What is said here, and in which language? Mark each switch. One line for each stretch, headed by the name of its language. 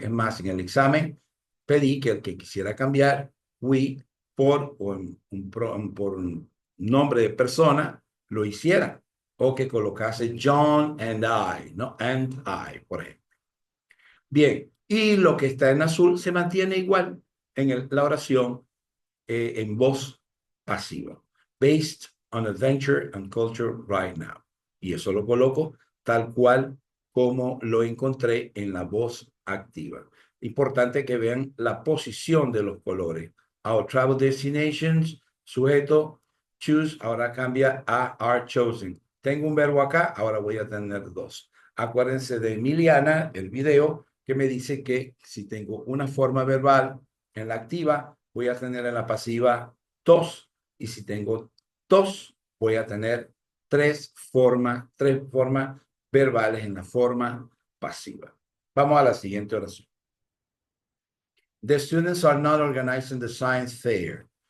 Spanish: Es más, en el examen pedí que el que quisiera cambiar we por un nombre de persona lo hiciera o que colocase
English: John and I,
Spanish: ¿no?
English: And I,
Spanish: por ejemplo. Bien, y lo que está en azul se mantiene igual en la oración en voz pasiva.
English: Based on adventure and culture right now.
Spanish: Y eso lo coloco tal cual como lo encontré en la voz activa. Importante que vean la posición de los colores.
English: Our travel destinations,
Spanish: sujeto, choose, ahora cambia a
English: are chosen.
Spanish: Tengo un verbo acá, ahora voy a tener dos. Acuérdense de Emiliana, el video, que me dice que si tengo una forma verbal en la activa, voy a tener en la pasiva tos. Y si tengo tos, voy a tener tres formas verbales en la forma pasiva. Vamos a la siguiente oración.
English: The students are not organizing the science fair.